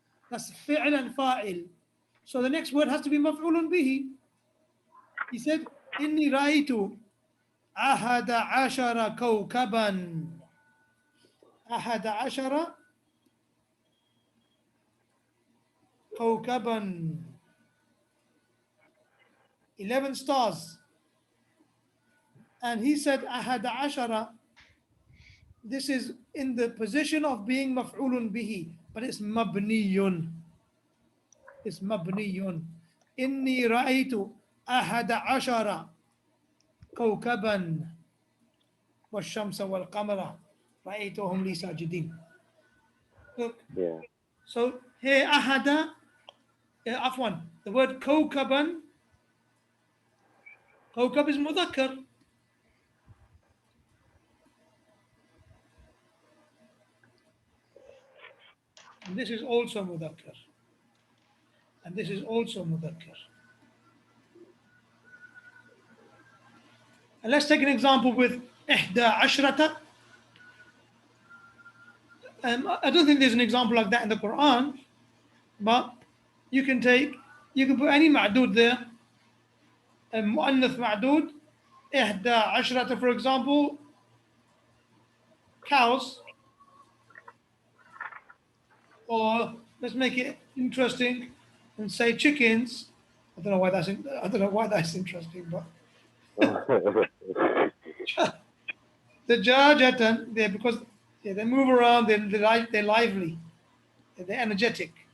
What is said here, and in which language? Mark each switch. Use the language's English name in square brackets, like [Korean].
[English] That's فعل and فاعل. So the next word has to be مفعول به. He said [Arabic] إني رأيت أحد عشر كوكبا. أحد عشر كوكبا. [English] 11 stars. And he said [Arabic] أحد عشر. [English] This is in the position of being مفعول به, but it's مبني. It's مبني. [Arabic] إني رأيت أحد عشر كوكبا والشمس والقمر رأيتهم لي ساجدين. [English] Look. Yeah. So here أحد عفوا, the word كوكبا, كوكب is مذكر. And this is also مذكر. And this is also مذكر. And let's take an example with [Arabic] إحدى عشرة. [English] I don't think there's an example like that in the Quran, but you can put any ma'dud there. [Arabic] مؤنث معدود إحدى عشرة, [English] for example, cows. Or let's make it interesting and say chickens. I don't know why that's interesting, but دجاجة, because they move around, they're lively, they're energetic.